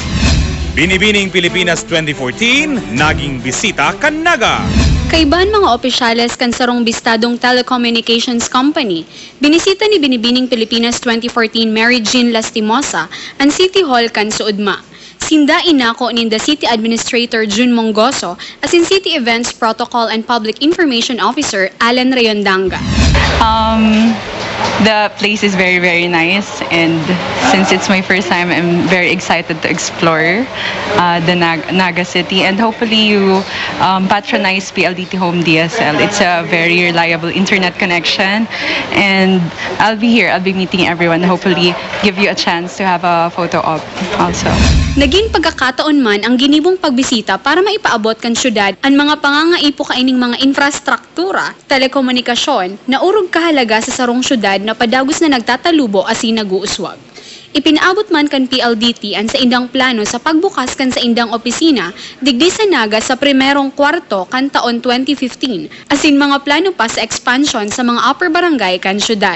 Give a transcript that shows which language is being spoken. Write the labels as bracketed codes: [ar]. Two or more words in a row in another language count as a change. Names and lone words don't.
[bik] Binibining Pilipinas 2014, naging bisita kan Naga. Kaiban mga opisyales kan sarong bistadong [en] telecommunications company, [bik] binisita ni Binibining Pilipinas 2014 Mary Jean Lastimosa ang City Hall kan Suudma. Sinda inako ni [en] the City Administrator [bik] June Mongoso as in [en] City Events Protocol and Public Information Officer [bik] Alan Rayondanga. [en] The place is very, very nice, and since it's my first time, I'm very excited to explore the Naga City, and hopefully you patronize PLDT Home DSL. It's a very reliable internet connection, and I'll be here. I'll be meeting everyone. Hopefully give you a chance to have a photo op also. [bik] Naging pagkakataon man ang ginibong pagbisita para maipaabot kan syudad ang mga pangangaipo kaining mga infrastruktura, telekomunikasyon na urog kahalaga sa sarong syudad na padagos na nagtatalubo asin naguuswag. Ipinaabot man kan PLDT ang sa indang plano sa pagbukas kan sa indang opisina digdi sa Naga sa primerong kwarto kan taon 2015 asin mga plano pa sa expansion sa mga upper barangay kan syudad.